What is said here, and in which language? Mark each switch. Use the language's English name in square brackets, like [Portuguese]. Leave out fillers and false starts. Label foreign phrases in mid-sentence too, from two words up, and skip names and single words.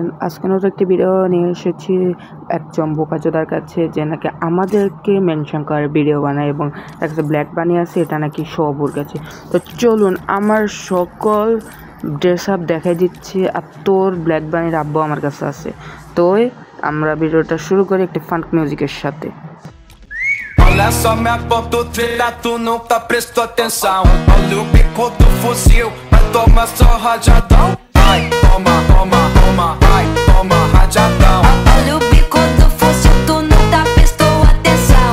[Bangla] আজকে নতুন একটি ভিডিও নিয়ে এসেছি একজন বোকাচোদার কাছে, যে নাকি আমাদেরকে মেনশন করে ভিডিও বানায় এবং একটা [English] black bunny [Bangla] আছে, এটা নাকি সবুর কাছে। তো চলুন আমার সকল [English] dress up [Bangla] দেখাই দিচ্ছি, আর তোর [English] black bunnyর [Bangla] আব্বু আমার কাছে আছে। তো আমরা ভিডিওটা শুরু করি একটি [English] funk musicের [Bangla] সাথে। [Portuguese] Olha só minha ponta do trilha, tu nunca prestou atenção. Olha o bico do fuzil, vai tomar só rajadão. Vai, toma, toma, toma, vai, toma rajadão. Olha o bico do fuzil, tu nunca prestou atenção.